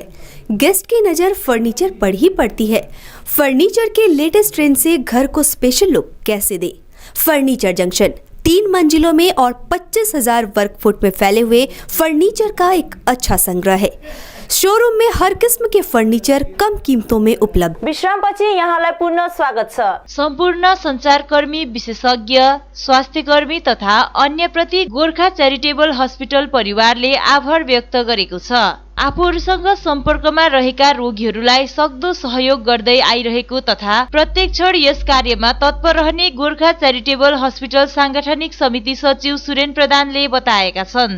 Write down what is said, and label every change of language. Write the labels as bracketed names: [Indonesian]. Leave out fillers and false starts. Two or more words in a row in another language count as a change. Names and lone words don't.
[Hindi] गेस्ट की नज़र फर्नीचर पर ही पड़ती है। फर्नीचर के [English] latest trend [Hindi] से घर को [English] special look [Hindi] कैसे दे? फर्नीचर जंक्शन 3 मंजिलों में और 25,000 वर्ग फुट में फैले हुए फर्नीचर का एक अच्छा संग्रह है। शोरूम में हर किस्म के फर्नीचर कम कीमतों में उपलब्ध। [Nepali] विश्रामपछि यहाँलाई पुनः स्वागत छ। सम्पूर्ण संचारकर्मी, विशेषज्ञ, स्वास्थ्यकर्मी तथा अन्य प्रति गोर्खा च्यारिटेबल हस्पिटल परिवारले आभार व्यक्त गरेको छ। आफूहरूसँग सम्पर्कमा रहेका रोगीहरूलाई सक्दो सहयोग गर्दै आइरहेको तथा प्रत्येक क्षण यस कार्यमा तत्पर रहने गोर्खा च्यारिटेबल हस्पिटल सांगठनिक समिति सचिव सुरेन प्रधानले बताएका छन्।